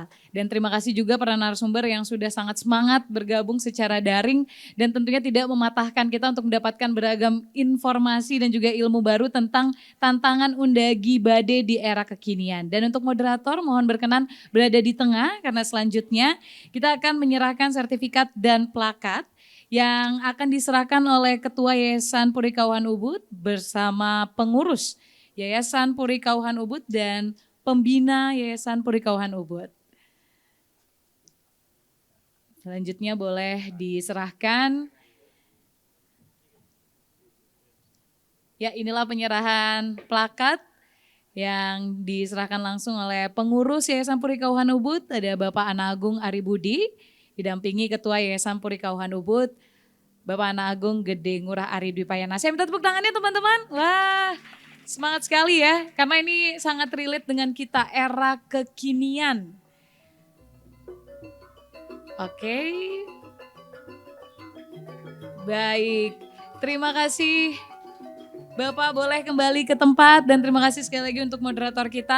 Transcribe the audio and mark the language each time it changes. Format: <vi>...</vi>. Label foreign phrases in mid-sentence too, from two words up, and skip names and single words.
<id>Dan terima kasih juga para narasumber yang sudah sangat semangat bergabung secara daring dan tentunya tidak mematahkan kita untuk mendapatkan beragam informasi dan juga ilmu baru tentang tantangan undagi badai di era kekinian. Dan untuk moderator mohon berkenan berada di tengah karena selanjutnya kita akan menyerahkan sertifikat dan plakat yang akan diserahkan oleh Ketua Yayasan Puri Kauhan Ubud bersama pengurus Yayasan Puri Kauhan Ubud dan pembina Yayasan Puri Kauhan Ubud. Selanjutnya boleh diserahkan. Ya, inilah penyerahan plakat yang diserahkan langsung oleh pengurus Yayasan Puri Kauhan Ubud. Ada Bapak Ana Agung Ari Budi, didampingi Ketua Yayasan Puri Kauhan Ubud, Bapak Ana Agung Gede Ngurah Ari Dwipayana. Saya minta tepuk tangannya teman-teman. Wah, semangat sekali ya, karena ini sangat relate dengan kita, era kekinian. Oke. Baik, terima kasih Bapak, boleh kembali ke tempat dan terima kasih sekali lagi untuk moderator kita.</id>